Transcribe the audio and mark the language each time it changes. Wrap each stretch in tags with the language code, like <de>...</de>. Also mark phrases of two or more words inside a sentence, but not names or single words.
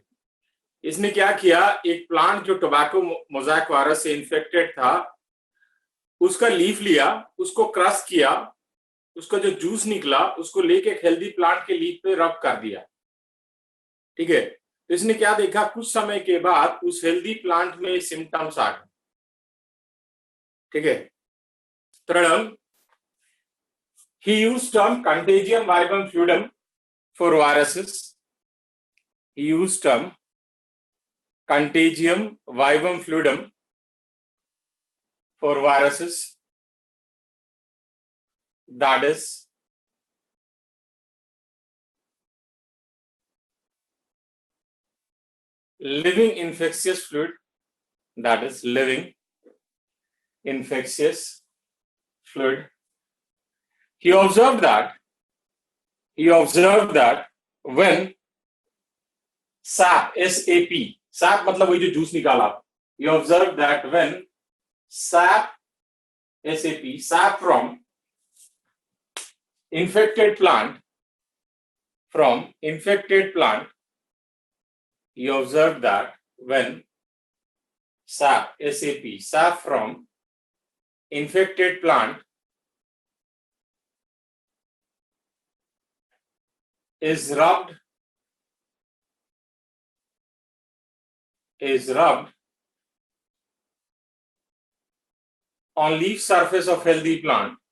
<hi>इसने क्या किया, एक प्लांट जो</hi> <en>tobacco mosaic virus</en> <hi>से इन्फेक्टेड था, उसका लीफ लिया, उसको क्रश किया, उसका जो जूस निकला उसको लेके एक</hi> <en>healthy plant</en> <hi>के लीफ पे रब कर दिया, ठीक है। तो इसने क्या देखा, कुछ समय के बाद उस</hi> <en>healthy plant</en> <hi>में सिम्टम्स आ गए, ठीक है। थर्ड,</hi> <en>he used term</en> <la>contagium vibum fluidum</la> <en>for viruses. He used term</en> <la>contagium vibum fluidum</la> <en>for viruses, that is living infectious fluid, that is living infectious fluid. He observed that when SAP, SAP</en> <hi>मतलब वही जो जूस निकाला,</hi> <en>he observed that when SAP from infected plant, he observed that when SAP from infected plant is rubbed on leaf surface of healthy plant,</en>